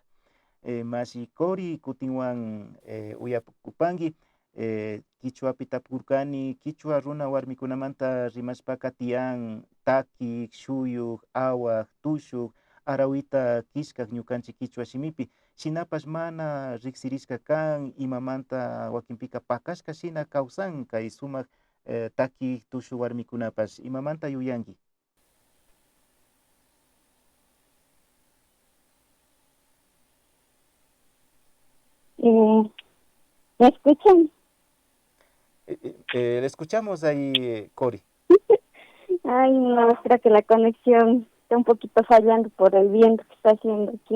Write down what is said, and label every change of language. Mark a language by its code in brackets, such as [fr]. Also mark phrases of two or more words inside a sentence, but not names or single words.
[qu] Mashi kori kutinwan uyapukupangi kichwapi tapurkani, kichwa runa warmikunamanta rimashpaka tiyan taki, shuyuk, awaq, tushuk, arawita kishkak ñukanchik kichwa shimipi, shinapash mana riksirishka kan imamanta wakinpika pakashka shina kawsan kay sumak taki tushuk warmikunapash, imamanta yuyanki. [es] ¿Me escuchan? Le escuchamos ahí, Cori. Ay, no, creo que la conexión está un poquito fallando por el viento que está haciendo aquí.